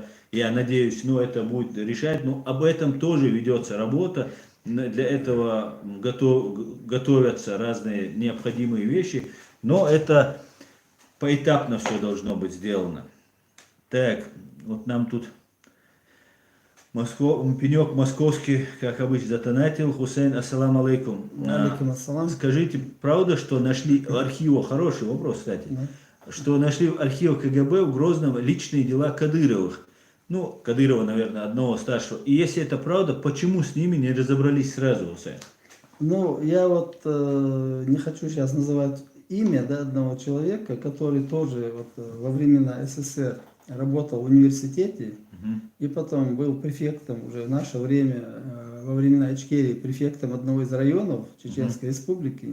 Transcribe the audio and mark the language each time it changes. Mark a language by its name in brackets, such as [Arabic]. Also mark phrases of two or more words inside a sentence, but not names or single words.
[Russian] Я надеюсь, это будет решать, но об этом тоже ведется работа, для этого готовятся разные необходимые вещи, но это поэтапно все должно быть сделано. Так, вот нам тут пенек московский, как обычно, затонатил. [Arabic] Хусейн, السلام عليكم. عليكم السلام. [Russian] Скажите, правда, что нашли в архивах, хороший вопрос, кстати, что нашли в архивах КГБ в Грозном личные дела Кадыровых? Кадырова, наверное, одного старшего. И если это правда, почему с ними не разобрались сразу, Хусейн? Я вот не хочу сейчас называть имя одного человека, который тоже во времена СССР работал в университете, и потом был префектом уже в наше время, во времена Ичкерии, префектом одного из районов Чеченской Республики.